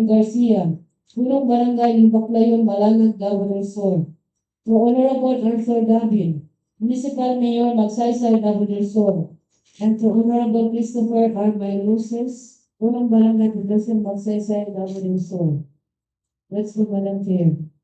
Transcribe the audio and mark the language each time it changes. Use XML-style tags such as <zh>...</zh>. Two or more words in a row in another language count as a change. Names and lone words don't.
<en>Garcia,</en> <tl>Punong Barangay</tl> <en>Limpaklayon, Malalag, Davao del Sur, to Honorable Arthur Davin, Municipal Mayor Magsaysay, Davao del Sur, and to Honorable Christopher R. Luces,</en> <tl>Punong Barangay</tl> <en>Poblacion Magsaysay, Davao del Sur. Let's go, Madam Chair.</en>